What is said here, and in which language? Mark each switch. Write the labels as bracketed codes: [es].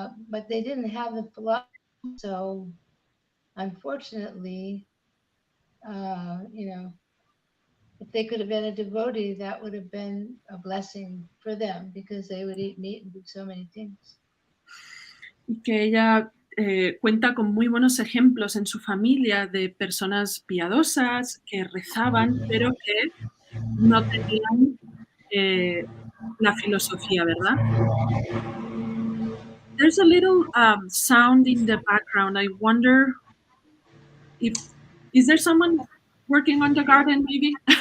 [en] But they didn't have the philosophy. So unfortunately, you know, if they could have been a devotee, that would have been a blessing for them because they would eat meat and do so many things. [es] Y que ella cuenta con muy buenos ejemplos en su familia de personas piadosas que rezaban, pero que no tenían la filosofía, ¿verdad? [en] There's a little sound in the background. I wonder is there someone working on the garden, maybe?